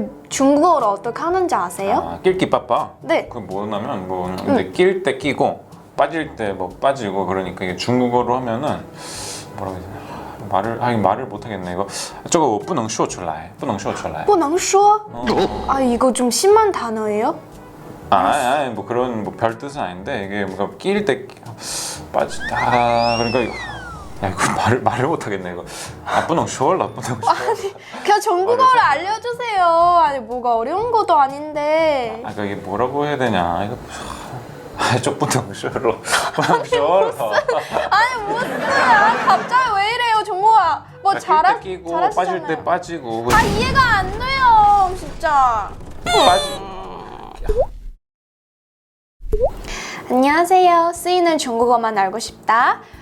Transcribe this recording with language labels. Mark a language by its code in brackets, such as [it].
[ko] 중국어로 어떻게 하는지 아세요? 아, 낄기 빠빠. 네. 그 뭐냐면 뭐 근데 낄 때 끼고 빠질 때 뭐 빠지고 그러니까 이게 중국어로 하면은 뭐라고 해야 되나 말을 못 하겠네 이거. [zh] 저거 不能说出来不能说出来不能说? [ko] 아 이거 좀 심한 단어예요? 아니 뭐 그런 뭐 별 뜻은 아닌데 이게 뭔가 끼일 때 빠지다 그러니까 야 이거 말을 못 하겠네 이거. [zh] 아, 不能说了不能说 [ko] 그냥 중국어를 알려주세요. 아니 뭐가 어려운 것도 아닌데. 아, 그러니까 이게 뭐라고 해야 되냐 이거. [zh] 아, 좀 不能说了不能说了 [ko] 아니 무슨 갑자기 왜 이래요 종국아. 뭐 낄때 끼고 빠질 잘하시잖아요. 때 빠지고 아 이해가 안 돼요 진짜. 빠지고. 안녕하세요. 쓰이는 중국어만 알고 싶다.